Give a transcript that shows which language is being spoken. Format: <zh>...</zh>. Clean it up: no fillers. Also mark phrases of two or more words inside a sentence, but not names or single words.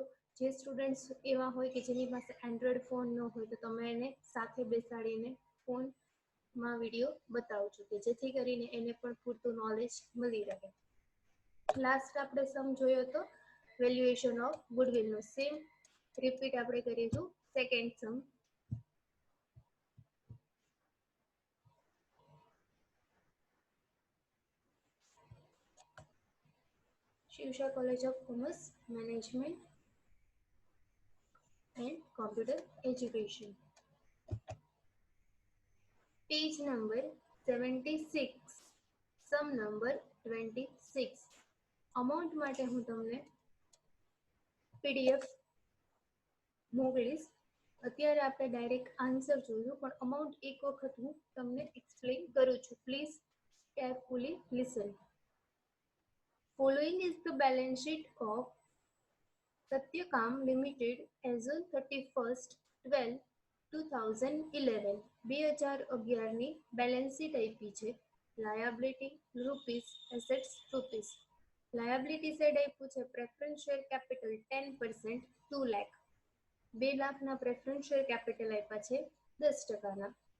<gu>જે સ્ટુડન્ટ્સ એવા હોય કે જેની પાસે</gu> <en>Android phone</en> <gu>ન હોય તો તમે એને સાથે બેસાડીને ફોનમાં વિડીયો બતાવજો કે જેથી કરીને એને પણ પૂરતું નોલેજ મળી રહે. લાસ્ટ આપણે સમ જોયો તો</gu> <en>valuation of goodwill. same repeat</en> <gu>આપણે કરીશું</gu> <en>second sum. Shivsha College of Commerce, Management and Computer Education. Page number 76, sum number 26.</en> <gu>Amount માટે હું તમને PDF મોકલીશ. અત્યારે આપણે</gu> <en>direct answer</en> <gu>જોયું, પણ અમાઉન્ટ એક વખત હું તમને એક્સપ્લેન કરું છું.</gu> <en>Please carefully listen. Following is the balance sheet of Satyakam Limited as on 31st 12 2011.</en> <gu>2011 ની</gu> <en>balance sheet</en> <gu>આપી છે.</gu> <en>Liability rupees, assets rupees. liability side</en> <gu>આપ્યું છે</gu> <en>preference share capital</en> <gu>10%, 2 લાખ. 2 લાખના</gu> <en>preference share capital</en> <gu>આપ્યા છે 10%ના.</gu>